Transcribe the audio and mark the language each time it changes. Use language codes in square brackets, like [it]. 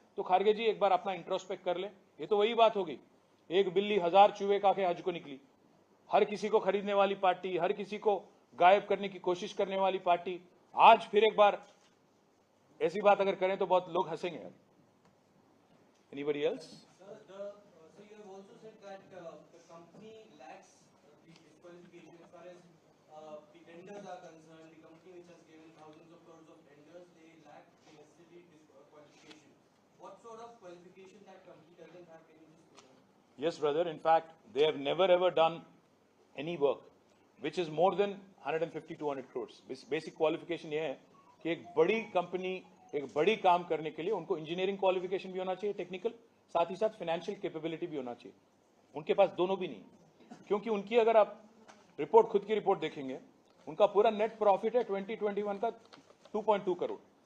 [hi] तो खारगे जी एक बार अपना इंट्रोस्पेक्ट कर ले. ये तो वही बात होगी, एक बिल्ली 1000 चूहे खा के हज को निकली. हर किसी को खरीदने वाली पार्टी, हर किसी को गायब करने की कोशिश करने वाली पार्टी, आज फिर एक बार ऐसी बात अगर करें तो बहुत लोग हंसेंगे. [en] Anybody else? So you have also said that the company lacks the disqualification as far as the tenders are concerned. The company which has given thousands of crores of tenders, they lack the necessary disqualification. what sort of qualification that company doesn't have? Can you just put on? Yes, brother. In fact, they have never ever done any work which is more than 150-200 crores. Basic qualification [hi] ये है कि एक बड़ी company एक बड़ी काम करने के लिए उनको इंजीनियरिंग क्वालिफिकेशन भी होना चाहिए, टेक्निकल, साथ ही साथ फाइनेंशियल कैपेबिलिटी भी होना चाहिए. उनके पास दोनों भी नहीं, क्योंकि उनकी अगर आप रिपोर्ट खुद की रिपोर्ट देखेंगे, उनका पूरा नेट प्रॉफिट है 2021 का 2.2 करोड़.